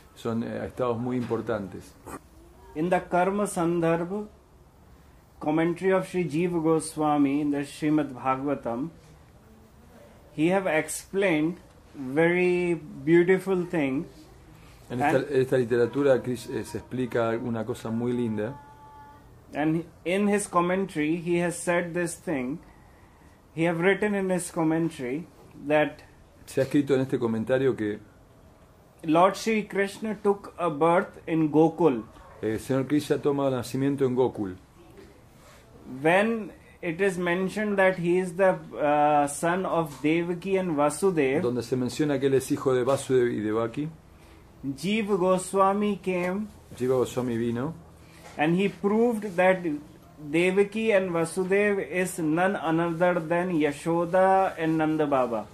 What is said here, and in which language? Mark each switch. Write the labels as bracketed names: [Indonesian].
[Spanish] Son estados muy importantes. [English] In the Karma Sandarbha commentary of Sri Jiva Goswami in the Srimad Bhagavatam, he have explained very beautiful thing. [Spanish] En esta literatura se explica una cosa muy linda. [English] And in his commentary, he has said this thing. He have written in his commentary that [Spanish] se ha escrito en este comentario que [English] Lord Shri Krishna took a birth in Gokul. [Spanish] El Señor Krishna toma nacimiento en Gokul. [English] When it is mentioned that he is the son of Devaki and Vasudev, [Spanish] donde se menciona que él es hijo de Vasudev y Devaki, [English] Jiva Goswami came. [Spanish] Jiva Goswami vino. [English] And he proved that Devaki and Vasudev is none other than Yashoda and Nanda Baba.